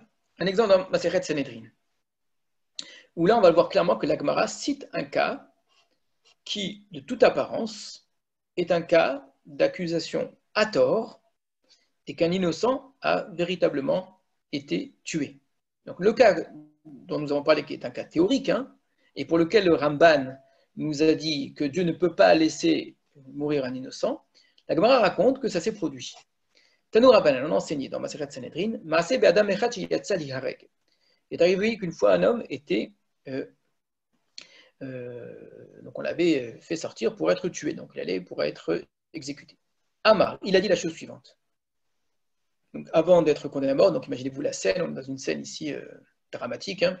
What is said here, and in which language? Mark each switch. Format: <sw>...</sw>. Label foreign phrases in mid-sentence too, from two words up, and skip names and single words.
<fr>Un exemple dans Masechet Sanhédrin, où là, on va le voir clairement que la Gemara cite un cas qui, de toute apparence, est un cas d'accusation à tort et qu'un innocent a véritablement été tué. Donc, le cas dont nous avons parlé, qui est un cas théorique, et pour lequel le Ramban nous a dit que Dieu ne peut pas laisser mourir un innocent, la Gemara raconte que ça s'est produit.</fr> <he>תנו רבנן,</he> <fr>on a enseigné dans Masechet Sanhédrin,</fr> <he>מעשה באדם אחד שיצא ליהרג.</he> <fr>Il est arrivé qu'une fois un homme était, donc on l'avait fait sortir pour être tué, donc il allait pour être exécuté. Amar, il a dit la chose suivante. Donc avant d'être condamné à mort, donc imaginez-vous la scène, on est dans une scène ici dramatique.</fr>